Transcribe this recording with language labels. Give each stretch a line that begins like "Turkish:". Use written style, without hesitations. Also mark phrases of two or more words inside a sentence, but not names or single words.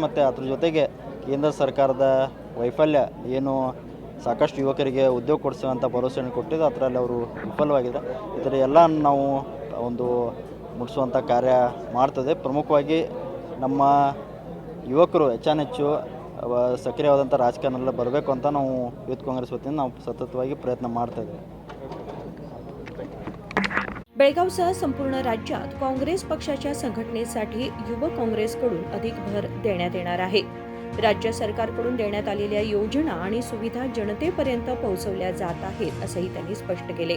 Kannada: ಮತ್ತು ಅದ್ರ ಜೊತೆಗೆ ಕೇಂದ್ರ ಸರ್ಕಾರದ ವೈಫಲ್ಯ ಏನು ಸಾಕಷ್ಟು ಯುವಕರಿಗೆ ಉದ್ಯೋಗ ಕೊಡಿಸುವಂಥ ಭರವಸೆಯನ್ನು ಕೊಟ್ಟಿದ್ದು ಅದರಲ್ಲಿ ಅವರು ವಿಫಲವಾಗಿದ್ದಾರೆ। ಇದರ ಎಲ್ಲ ನಾವು ಒಂದು ಮುಟ್ಟಿಸುವಂಥ ಕಾರ್ಯ ಮಾಡ್ತದೆ। ಪ್ರಮುಖವಾಗಿ ನಮ್ಮ ಯುವಕರು ಹೆಚ್ಚು ಸಕ್ರಿಯವಾದಂಥ ರಾಜಕಾರಣದಲ್ಲಿ ಬರಬೇಕು ಅಂತ ನಾವು ಯೂತ್ ಕಾಂಗ್ರೆಸ್ ವತಿಯಿಂದ ನಾವು ಸತತವಾಗಿ प्रयत्न ಮಾಡ್ತಾಯಿದ್ದೇವೆ।
Marathi: बेळगावसह संपूर्ण राज्यात काँग्रेस पक्षाच्या संघटनेसाठी युवक काँग्रेसकडून अधिक भर देण्यात येणार आहे। राज्य सरकारकडून देण्यात आलेल्या योजना आणि सुविधा जनतेपर्यंत पोहोचवल्या जात आहेत असंही त्यांनी स्पष्ट केले।